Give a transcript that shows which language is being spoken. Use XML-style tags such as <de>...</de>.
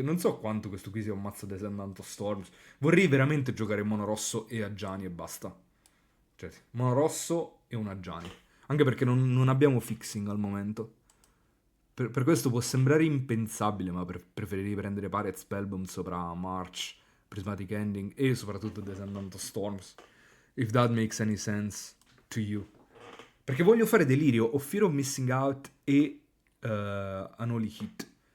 <it>Non so quanto questo qui sia un mazzo Descendant of Storms. Vorrei veramente giocare mono rosso e Agiani e basta. Cioè, sì, mono rosso e un Agiani. Anche perché non abbiamo fixing al momento. Per questo può sembrare impensabile, ma preferirei prendere Pirate Spellbomb sopra March, Prismatic Ending e soprattutto Descendant of Storms.</it> <en>If that makes any sense to you.</en> <it>Perché voglio fare Delirio, o Fear of Missing Out e Unholy Hit.</it>